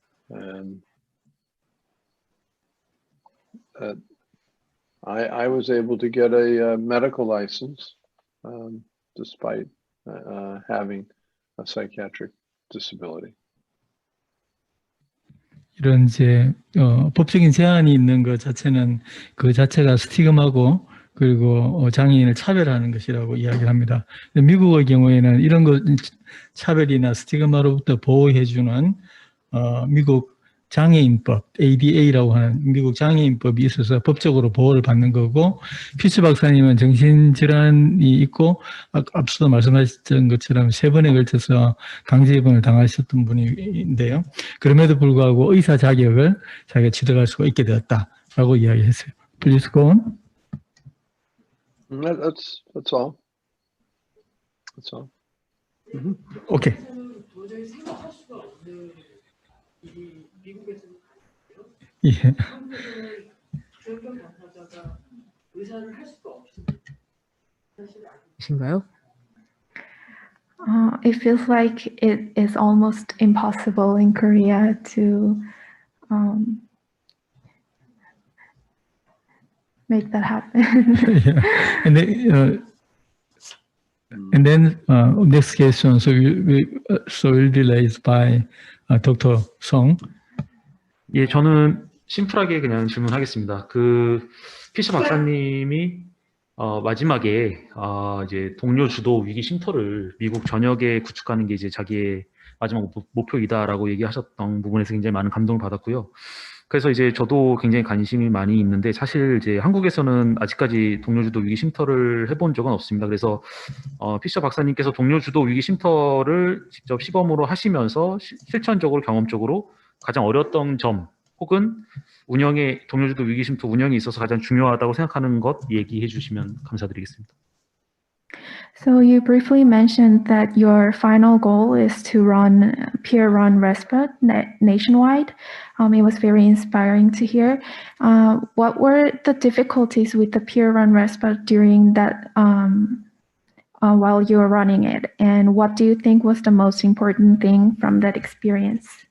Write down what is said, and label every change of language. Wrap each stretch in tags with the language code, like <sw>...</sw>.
<en>And I was able to get a medical license despite having a psychiatric disability.</en> <ko>이런 이제 법적인 제한이 있는 것 자체는 그 자체가 스티그마고 그리고 장애인을 차별하는 것이라고 이야기를 합니다. 미국의 경우에는 이런 것 차별이나 스티그마로부터 보호해주는 미국 장애인법, ADA라고 하는 미국 장애인법이 있어서 법적으로 보호를 받는 거고 피츠 박사님은 정신질환이 있고 앞서도 말씀하셨던 것처럼 3번에 걸쳐서 강제 입원을 당하셨던 분인데요. 그럼에도 불구하고 의사 자격을 자기가 취득할 수가 있게 되었다라고 이야기했어요.</ko> <en>Please go on. That's all. That's all. Okay.</en> <ko>도저히 생각할 수가 없는 일이 미국에서는 예. 한국에서는 주연경 당사자가 의사를 할 수가 없습니다. 사실 아니신가요?</ko> <en>It feels like it is almost impossible in Korea to make that happen. Yeah. And then next question will be raised by Dr. Song.</en> <ko>예, 저는 심플하게 그냥 질문하겠습니다. 피셔 박사님이 마지막에 이제 동료 주도 위기 쉼터를 미국 전역에 구축하는 게 이제 자기의 마지막 목표이다라고 얘기하셨던 부분에서 굉장히 많은 감동을 받았고요. 그래서 이제 저도 굉장히 관심이 많이 있는데 사실 이제 한국에서는 아직까지 동료주도 위기 쉼터를 해본 적은 없습니다. 그래서 피셔 박사님께서 동료주도 위기 쉼터를 직접 시범으로 하시면서 실천적으로 경험적으로 가장 어려웠던 점 혹은 동료주도 위기 쉼터 운영에 있어서 가장 중요하다고 생각하는 것 얘기해 주시면 감사드리겠습니다.</ko> <en>So you briefly mentioned that your final goal is to run peer-run respite nationwide. It was very inspiring to hear. What were the difficulties with the peer-run respite during that while you were running it, and what do you think was the most important thing from that experience?</en>